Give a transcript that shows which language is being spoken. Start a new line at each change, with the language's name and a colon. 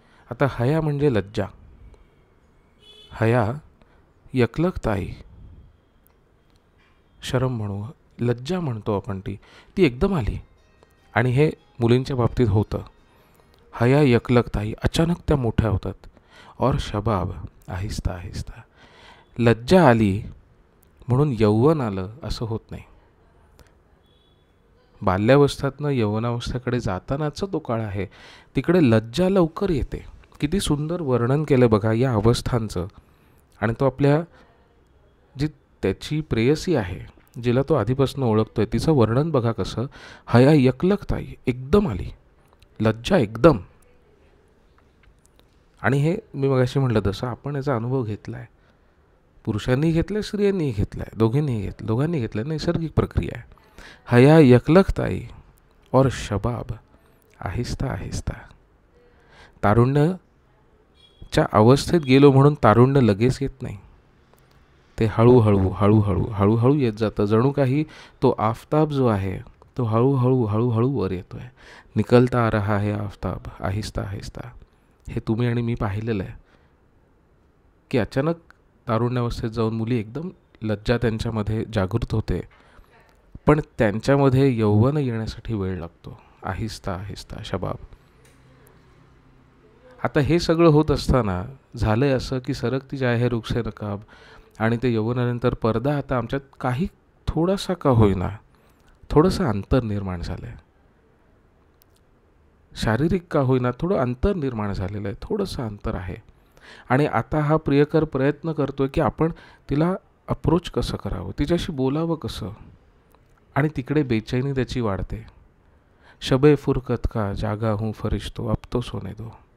Marathi: आता हया म्हणजे लज्जा,
Hindi: हया यकलकताई,
Marathi: शरम म्हणू, लज्जा म्हणतो आपण, ती एकदम आली. आणि हे मुलींच्या बाबतीत होतं.
Hindi: हया यकलकताई,
Marathi: अचानक त्या मोठ्या होतात.
Hindi: और शबाब आहिस्ता आहिस्ता.
Marathi: लज्जा आली म्हणून यौवन आलं असं होत नाही. बाल्यावस्थातनं यौवनावस्थेकडे जातानाचा तो काळ आहे, तिकडे लज्जा लवकर येते. किती सुंदर वर्णन केलं बघा या अवस्थांचं. आणि तो आपल्या, जी त्याची प्रेयसी आहे, जिला तो आधीपासून ओळखतोय, तिचं वर्णन बघा कसं.
Hindi: हया यकलकताई,
Marathi: एकदम आली लज्जा, एकदम. आणि हे मी मगाशी म्हटलं तसं आपण याचा अनुभव घेतला आहे. पुरुषांनी घेतला आहे, स्त्रियांनीही घेतला आहे, दोघांनी घेतलं आहे. नैसर्गिक प्रक्रिया आहे.
Hindi: हया यकलकताई और शबाब आहिस्ता आहिस्ता.
Marathi: तारुण्याच्या अवस्थेत गेलो म्हणून तारुण्य लगेच येत नाही, ते हळूहळू हळूहळू हळूहळू येत जातं. जणू काही तो आफताब जो आहे तो हळूहळू हळूहळू वर येतो आहे.
Hindi: निकलता आ रहा है आफताब आहिस्ता आहिस्ता.
Marathi: हे तुम्ही आणि मी पाहिलेलं आहे की अचानक तारुण्यावस्थेत जाऊन मुली एकदम, लज्जा त्यांच्यामध्ये जागृत होते, पण त्यांच्यामध्ये यौवन येण्यासाठी वेळ लागतो.
Hindi: आहिस्ता आहिस्ता शबाब.
Marathi: आता हे सगळं होत असताना झालंय असं की
Hindi: सरकती जाय है रुख से नकाब,
Marathi: आणि ते यौवनानंतर पर्दा आता आमच्यात काही थोडासा का होईना, थोडंसं अंतर निर्माण झालं आहे. शारीरिक का होईना थोडं अंतर निर्माण झालेलं आहे, थोडंसं अंतर आहे. आणि आता हा प्रियकर प्रयत्न करतोय की आपण तिला अप्रोच कसं करावं, तिच्याशी बोलावं कसं. आणि तिकडे बेचैनी त्याची वाढते.
Hindi: शबे फुरकत का जागा हूँ फरिश्तो अब तो सोने दो.